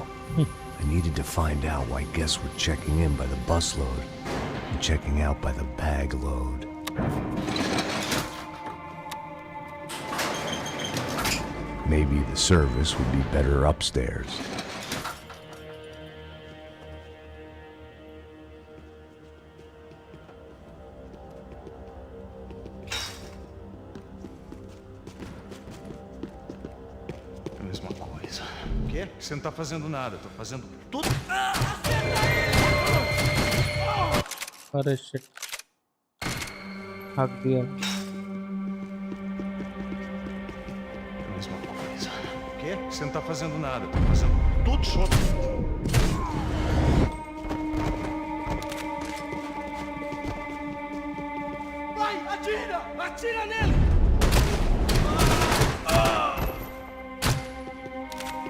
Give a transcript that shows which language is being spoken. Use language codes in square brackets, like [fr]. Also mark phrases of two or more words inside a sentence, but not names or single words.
[en] I needed to find out why guests were checking in by the busload and checking out by the bag load. Maybe the service would be better upstairs. [pt] É a mesma coisa. O quê? Você não tá fazendo nada, eu tô fazendo tudo. अरे शिट, हक दिया। É a mesma coisa. O quê? Você não tá fazendo nada, eu tô fazendo tudo junto. Vai, atira! Atira nele!